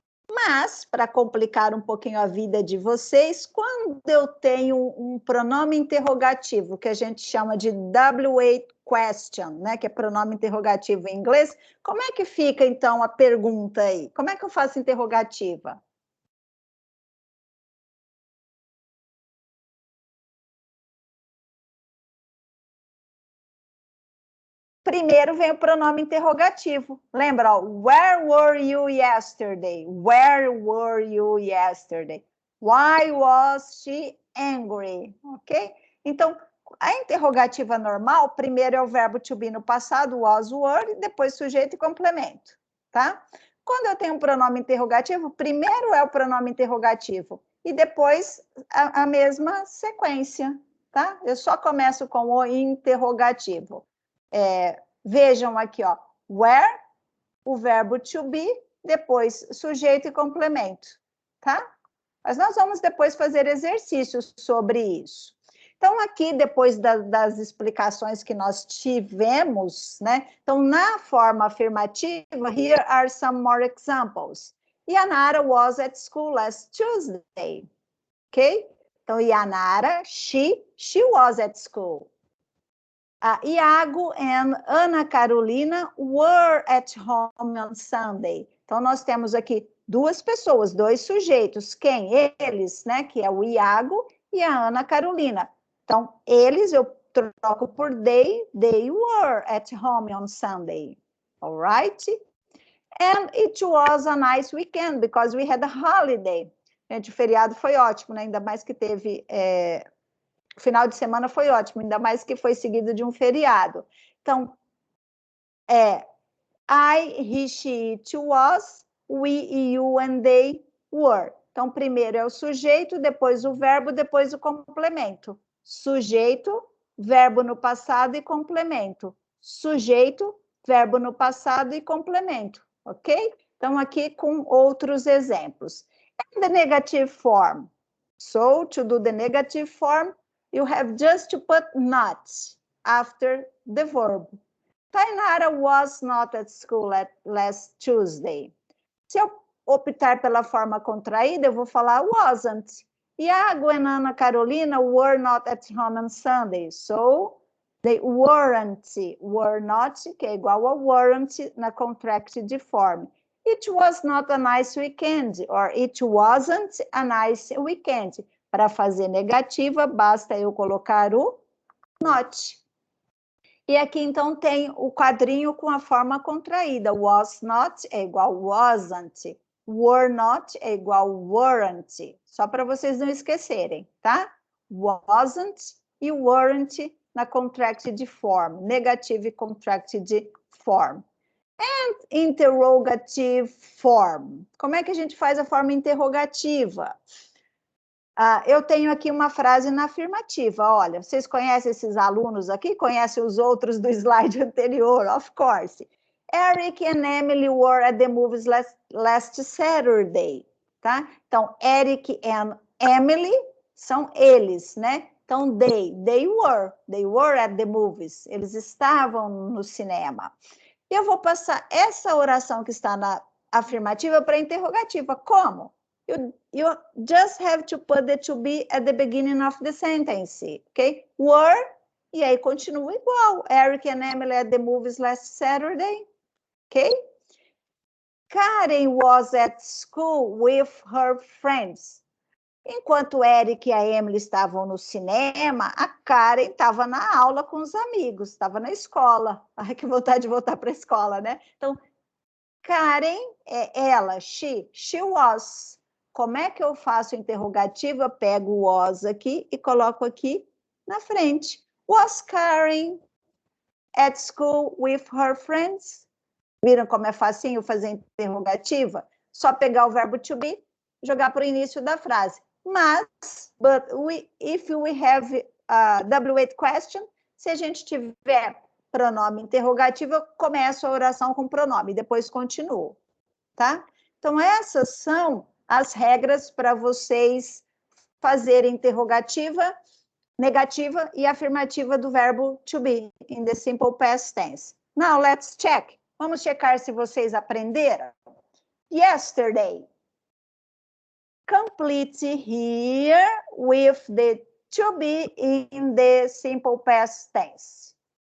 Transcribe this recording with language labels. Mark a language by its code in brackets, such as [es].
[pt] Mas, para complicar um pouquinho a vida de vocês, quando eu tenho um pronome interrogativo, que a gente chama de WH question, né, que é pronome interrogativo em inglês, como é que fica, então, a pergunta aí? Como é que eu faço interrogativa? Primeiro vem o pronome interrogativo. Lembra, ó, [en] where were you yesterday? Where were you yesterday? Why was she angry? Ok? [pt] Então, a interrogativa normal, primeiro é o verbo to be no passado, was, were, e depois sujeito e complemento, tá? Quando eu tenho um pronome interrogativo, primeiro é o pronome interrogativo e depois a mesma sequência, tá? Eu só começo com o interrogativo. Vejam aqui, ó, where, o verbo to be, depois sujeito e complemento, tá? Mas nós vamos depois fazer exercícios sobre isso. Então, aqui, depois das explicações que nós tivemos, né? Então, na forma afirmativa, [en] here are some more examples. Yanara was at school last Tuesday, ok? Então, Yanara, she was at school. Iago and Ana Carolina were at home on Sunday. [pt] Então, nós temos aqui duas pessoas, dois sujeitos. Quem? Eles, né? Que é o Iago e a Ana Carolina. Então, eles eu troco por [en] they were at home on Sunday. All right? And it was a nice weekend because we had a holiday. [pt] Gente, o feriado foi ótimo, né? Ainda mais que teve... O final de semana foi ótimo, ainda mais que foi seguido de um feriado. [en] Então, I, he, she, it was, we, you and they were. [pt] Então, primeiro é o sujeito, depois o verbo, depois o complemento. Sujeito, verbo no passado e complemento. Sujeito, verbo no passado e complemento, ok? Então, aqui com outros exemplos. [en] And the negative form. So, to do the negative form, you have just to put not after the verb. Tainara was not at school last Tuesday. [pt] Se eu optar pela forma contraída, eu vou falar wasn't. [en] Iago and Ana Carolina were not at home on Sunday. So, They weren't, were not, [pt] que é igual a [en] weren't na contracted form. It was not a nice weekend, or it wasn't a nice weekend. [pt] Para fazer negativa, basta eu colocar o not. E aqui, então, tem o quadrinho com a forma contraída. Was not é igual wasn't. Were not é igual weren't. Só para vocês não esquecerem, tá? [en] Wasn't e weren't na contracted form. Negative contracted form. And interrogative form. [pt] Como é que a gente faz a forma interrogativa? Eu tenho aqui uma frase na afirmativa. Olha, vocês conhecem esses alunos aqui? Conhecem os outros do slide anterior? [en] Of course. Eric and Emily were at the movies last Saturday. Tá? [pt] Então, Eric and Emily são eles, né? [en] Então, they were at the movies. [pt] Eles estavam no cinema. E eu vou passar essa oração que está na afirmativa para a interrogativa. Como? [en] You just have to put the to be at the beginning of the sentence, ok? Were, e aí continua igual. Eric and Emily at the movies last Saturday, ok? Karen was at school with her friends. [pt] Enquanto Eric e a Emily estavam no cinema, a Karen estava na aula com os amigos, estava na escola. Ai, que vontade de voltar para a escola, né? Então, Karen é ela, [en] she was. [pt] Como é que eu faço interrogativa? Eu pego o was aqui e coloco aqui na frente. [en] Was Karen at school with her friends? [pt] Viram como é facinho fazer interrogativa? Só pegar o verbo to be, jogar para o início da frase. Mas, [en] if we have a W8 question, [pt] se a gente tiver pronome interrogativo, eu começo a oração com pronome, depois continuo, tá? Então, essas são as regras para vocês fazerem interrogativa, negativa e afirmativa do verbo to be, [en] in the simple past tense. Now, let's check. [pt] Vamos checar se vocês aprenderam. [en] Yesterday. Complete here with the to be in the simple past tense.